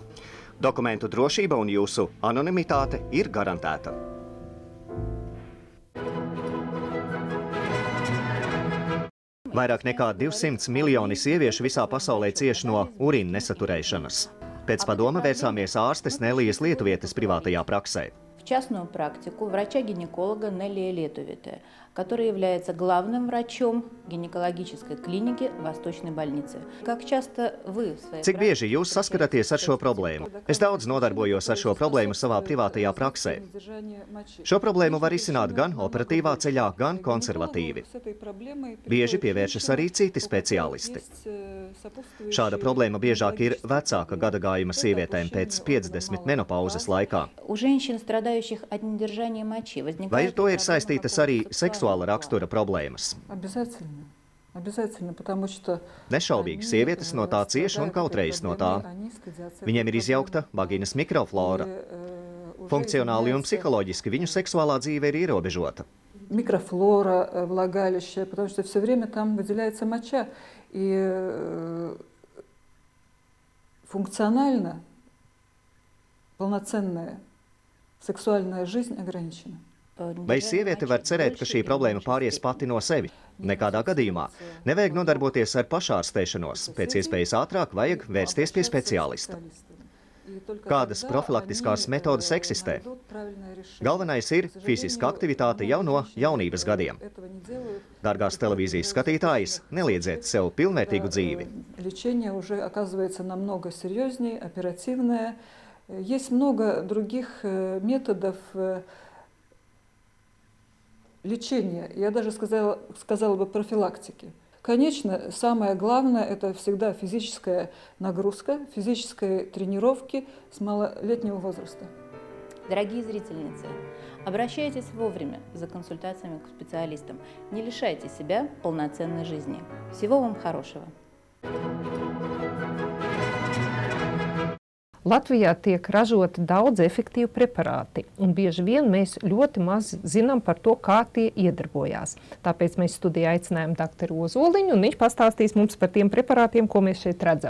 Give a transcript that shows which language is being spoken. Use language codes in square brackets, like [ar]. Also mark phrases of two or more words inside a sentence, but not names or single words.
[lv] Dokumentu drošība un jūsu anonimitāte ir garantēta. Vairāk nekā 200 miljoni sieviešu visā pasaulē cieš no urīna nesaturēšanas. Pēc padoma vērsāmies ārstes Nelijas Lietuvietes privātajā praksē. [ru] В частную практику врача-гинеколога Неллия Летувите, который является главным врачом гинекологической клиники Восточной больницы. Как часто вы в своей [lv] Cik bieži jūs saskaraties ar šo problēmu? Es daudz nodarbojos ar šo problēmu savā privātajā praksē. Šo problēmu var izsināt gan operatīvā ceļā, gan konservatīvi. Bieži pievēršas arī citi speciālisti. Šāda problēma biežāk ir vecāka gadagājuma sievietēm pēc 50 menopauzes laikā. Vai ar to ir saistītas arī seksuāla rakstura problēmas? Nešaubīgi sievietes no tā cieš un kautrējas no tā. Viņiem ir izjaukta vaginas mikroflora. Funkcionāli un psiholoģiski viņu seksuālā dzīve ir ierobežota. [ru] Микрофлора влагалища, потому что все время там выделяется моча. И функционально полноценная seksuālā жизнь ограничена. [lv] Vai sieviete var cerēt, ka šī problēma pāries pati no sevi? Nekādā gadījumā. Nevajag nodarboties ar pašārstēšanos. Pēc iespējas ātrāk vajag vērsties pie speciālista. Kādas profilaktiskās metodas eksistē? Galvenais ir fiziska aktivitāte jau no jaunības gadiem. Dārgās televīzijas skatītājas, neliedziet sev pilnvērtīgu dzīvi. [ru] Лечение уже оказывается намного серьезнее, оперативное. Есть много других методов лечения, я даже сказала бы профилактики. Конечно, самое главное – это всегда физическая нагрузка, физические тренировки с малолетнего возраста. Дорогие зрительницы, обращайтесь вовремя за консультациями к специалистам. Не лишайте себя полноценной жизни. Всего вам хорошего! [lv] Latvijā tiek ražoti daudz efektīvu preparāti, un bieži vien mēs ļoti maz zinām par to, kā tie iedarbojās. Tāpēc mēs studijā aicinājām doktoru Ozoliņu, un viņš pastāstīs mums par tiem preparātiem, ko mēs šeit redzam.